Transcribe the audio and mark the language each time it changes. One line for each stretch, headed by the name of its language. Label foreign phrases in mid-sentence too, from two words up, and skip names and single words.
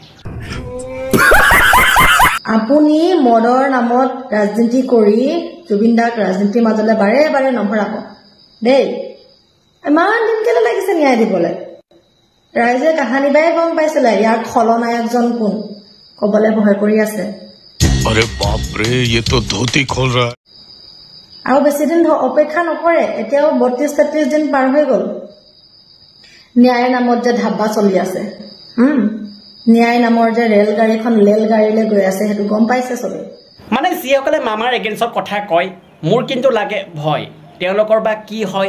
Assamese: আপুনি মদৰ নামত ৰাজনীতি কৰি জুবিন দাক ৰাজনীতিৰ মাজলৈ বাৰে বাৰে নভৰাব দেই ইমান দিন কেলে লাগিছে ন্যায় দিবলৈ ৰাইজে কাহানী বাই গম পাইছিলে ইয়াৰ খলনায়কজন কোন ক'বলৈ ভয় কৰি আছে
Hindi: अरे बाप रे ये तो धोती खोल रहा है
Assamese: আৰু বেছি দিন অপেক্ষা নকৰে এতিয়াও 32-33 দিন পাৰ হৈ গ'ল ন্যায়ৰ নামত যে ধাব্বা চলি আছে ন্যায় নামৰ যে ৰেলগাড়ীখন লেলগাড়ীলৈ গৈ আছে সেইটো গম পাইছে চবে মানে যিসকলে মামাৰ এগেইনষ্টত কথা কয় মোৰ কিন্তু লাগে ভয় তেওঁলোকৰ বা কি হয়